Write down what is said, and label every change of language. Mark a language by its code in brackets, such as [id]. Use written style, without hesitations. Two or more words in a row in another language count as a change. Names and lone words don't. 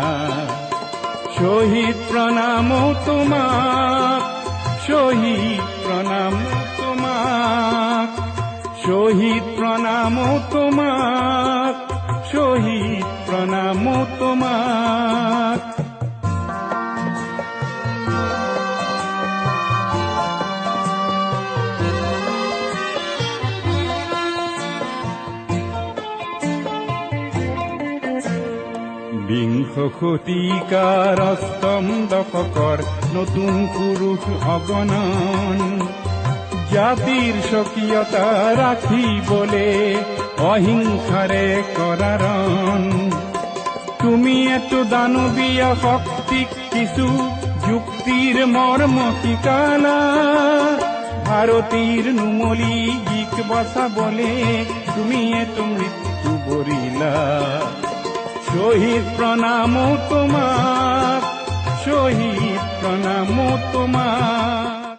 [bn] শহীদ প্রণাম তোমার, শহীদ প্রণাম তোমার, শহীদ প্রণাম তোমার, শহীদ প্রণাম তোমার। [as] বিংশ শতিকাৰ অষ্টম দশকৰ নতুন পুৰুষ অগণন, জাতিৰ স্বকীয়তা ৰাখিবলে অহিংসাৰে কৰাৰণ। তুমি এটো দানৱীয় শক্তিক কিছু যুক্তিৰ মৰ্ম শিকালা। ভাৰতীৰ নুমলি জিক বচাবলে তুমি এটো মৃত্যু বৰিলা। [bn] শহীদ প্রণাম তোমার, শহীদ প্রণাম তোমার।